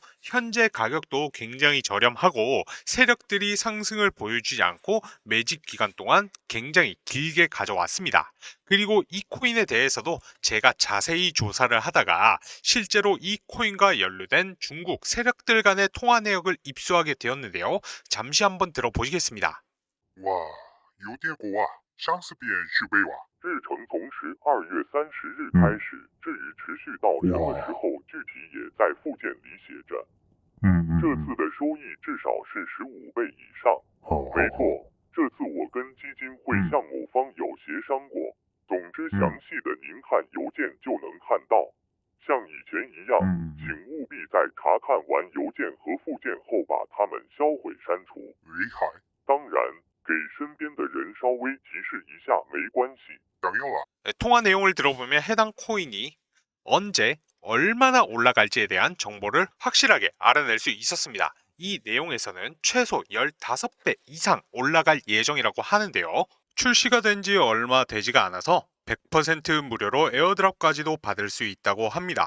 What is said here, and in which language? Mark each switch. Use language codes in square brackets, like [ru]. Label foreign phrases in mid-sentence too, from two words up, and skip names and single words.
[ko] 현재 가격도 굉장히 저렴하고 세력들이 상승을 보여주지 않고 매집 기간 동안 굉장히 길게 가져왔습니다. 그리고 이 코인에 대해서도 제가 자세히 조사를 하다가 실제로 이 코인과 연루된 중국 세력들 간의 통화 내역을 입수하게 되었는데요. 잠시 한번 들어보시겠습니다. [zh] 哇，邮电股啊，上次便续杯哇。日程从12月30日开始，至于持续到什么时候，具体也在附件里写着。这次的收益至少是15倍以上。没错，这次我跟基金会向某方有协商过。总之，详细的您看邮件就能看到。像以前一样，请务必在查看完邮件和附件后把它们销毁删除。厉害！当然，给身边的人稍微提示一下没关系。等用了。 [ko] 통화 내용을 들어보면 해당 코인이 언제 얼마나 올라갈지에 대한 정보를 확실하게 알아낼 수 있었습니다. 이 내용에서는 최소 15배 이상 올라갈 예정이라고 하는데요. 출시가 된 지 얼마 되지가 않아서 100% 무료로 에어드랍까지도 받을 수 있다고 합니다.